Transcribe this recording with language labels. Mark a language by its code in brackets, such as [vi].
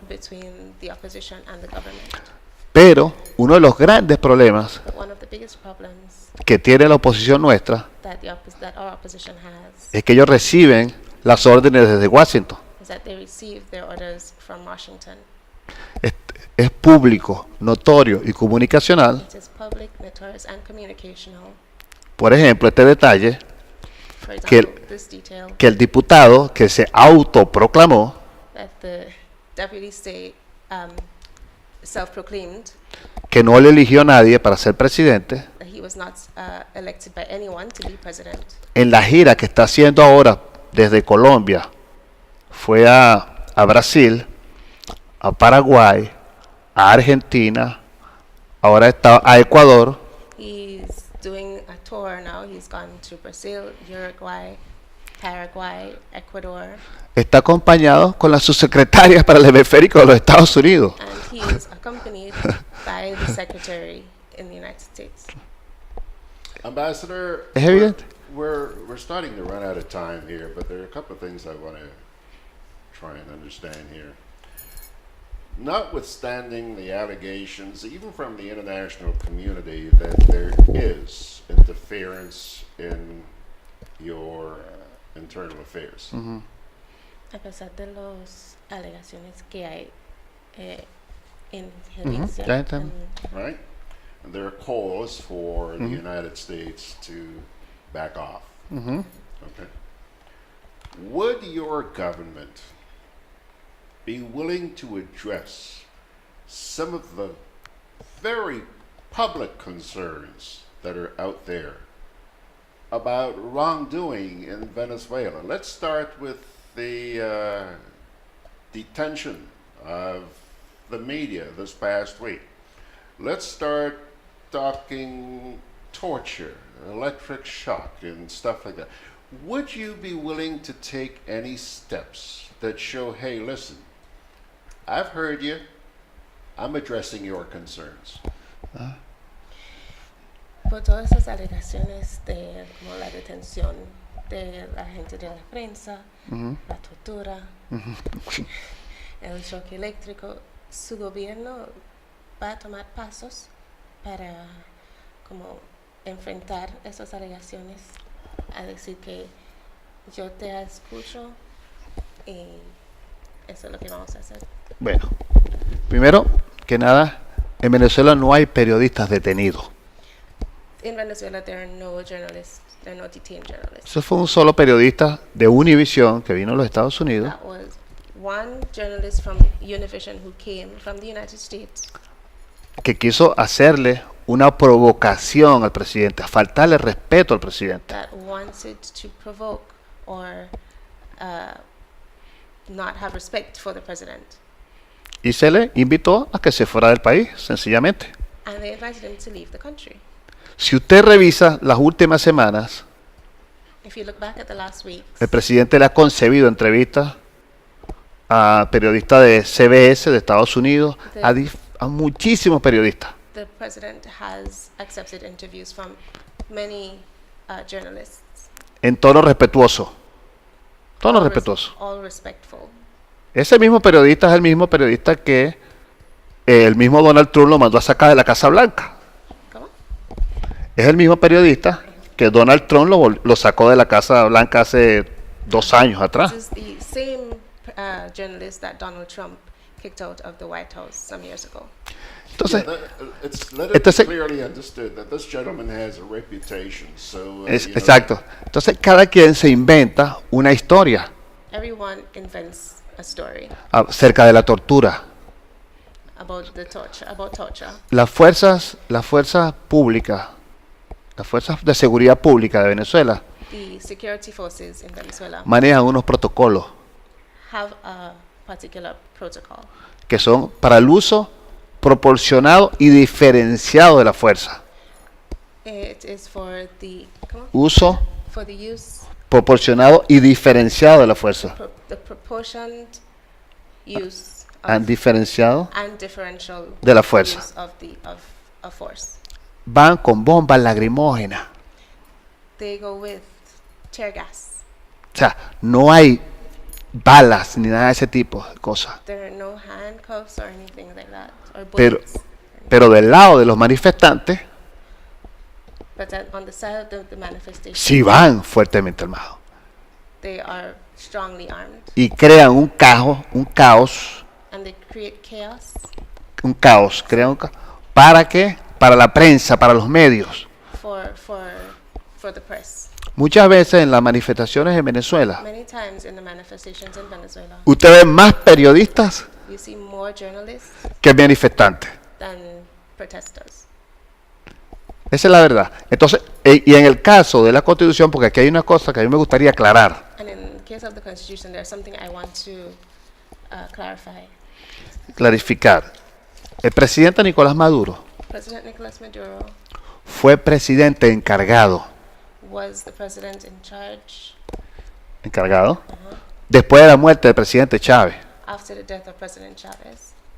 [en] between the opposition and the government. [es] Pero uno de los grandes problemas [en] But one of the biggest problems [es] que tiene la oposición nuestra [en] that our opposition has [es] es que ellos reciben las órdenes desde Washington. [en] is that they receive their orders from Washington. [es] Es público, notorio y comunicacional. [en] It is public, notorious, and communicational. [es] Por ejemplo, este detalle, [en] For example, this detail, [es] que el diputado que se autoproclamó [en] that the deputy state self-proclaimed [es] que no le eligió a nadie para ser presidente, [en] that he was not elected by anyone to be president. [es] en la gira que está haciendo ahora desde Colombia, fue a Brasil, a Paraguay, a Argentina, ahora está a Ecuador. [en] He's doing a tour now. He's gone to Brazil, Uruguay, Paraguay, Ecuador. [es] Está acompañado con la subsecretaria para el hemisférico de los Estados Unidos. [en] And he is accompanied by the secretary in the United States. Ambassador, [es] ¿Es evidente? [en] we're starting to run out of time here, but there are a couple of things I want to try and understand here. Notwithstanding the allegations, even from the international community, that there is interference in your internal affairs. Mm-hmm. [es] A pesar de las alegaciones que hay injerencia, [en] Right? And there are calls for the Mhm. United States to back off. Mm-hmm. Okay. Would your government be willing to address some of the very public concerns that are out there about wrongdoing in Venezuela? Let's start with the detention of the media this past week. Let's start talking torture, electric shock, and stuff like that. Would you be willing to take any steps that show, hey, listen, I've heard you, I'm addressing your concerns? [es] Por todas esas alegaciones de como la detención de la gente de la prensa, Mhm. la tortura, el choque eléctrico, su gobierno va a tomar pasos para como enfrentar esas alegaciones, a decir que yo te escucho y Eso es lo que vamos a hacer. Bueno, primero que nada, en Venezuela no hay periodistas detenidos. [en] In Venezuela, there are no journalists, there are no detained journalists. [es] Eso fue un solo periodista de Univision que vino a los Estados Unidos. [en] That was one journalist from Univision who came from the United States. [es] Que quiso hacerle una provocación al presidente, a faltarle respeto al presidente. [en] That wanted to provoke or not have respect for the president. [es] Y se le invitó a que se fuera del país, sencillamente. [en] And they invited him to leave the country. [es] Si usted revisa las últimas semanas, [en] If you look back at the last week, [es] el presidente le ha concebido entrevistas a periodistas de CBS de Estados Unidos, a muchísimos periodistas. [en] the president has accepted interviews from many journalists. [es] En tono respetuoso. Tono respetuoso. [en] All respectful. [es] Ese mismo periodista es el mismo periodista que el mismo Donald Trump lo mandó a sacar de la Casa Blanca. ¿Cómo? Es el mismo periodista que Donald Trump lo sacó de la Casa Blanca hace 2 años atrás. [en] This is the same journalist that Donald Trump kicked out of the White House some years ago. [es] Entonces, [en] it's clearly understood that this gentleman has a reputation. So, [es] exacto. Entonces cada quien se inventa una historia [en] Everyone invents a story [es] acerca de la tortura. [en] about torture. [es] Las fuerzas públicas, las fuerzas de seguridad pública de Venezuela [en] The security forces in Venezuela [es] manejan unos protocolos [en] have a particular protocol [es] que son para el uso proporcionado y diferenciado de la fuerza. [en] It is for the [es] Uso [en] for the use [es] proporcionado y diferenciado de la fuerza. [en] the proportioned use [es] And diferenciado [en] and differential [es] de la fuerza. [en] use of force. [es] Van con bombas lacrimógenas. [en] They go with tear gas. [es] O sea, no hay balas ni nada de ese tipo de cosas. [en] There are no handcuffs or anything like that, or [es] Pero, [en] bullets. [es] pero del lado de los manifestantes, [en] But then on the side of the manifestation, [es] sí van fuertemente armados. [en] they are strongly armed, [es] Y crean un caos, [en] and they create chaos. [es] crean un caos. ¿Para qué? Para la prensa, para los medios. [en] For the press. [es] Muchas veces en las manifestaciones en Venezuela, [en] Many times in the manifestations in Venezuela, [es] usted ve más periodistas [en] you see more journalists [es] que manifestantes. [en] than protesters. [es] Esa es la verdad. Entonces, y en el caso de la Constitución, porque aquí hay una cosa que a mí me gustaría aclarar, [en] And in the case of the Constitution, there's something I want to clarify. [es] clarificar. El presidente Nicolás Maduro [en] President Nicolas Maduro [es] fue presidente encargado, [en] was the president in charge [es] después de la muerte del presidente Chávez. [en] after the death of President Chavez.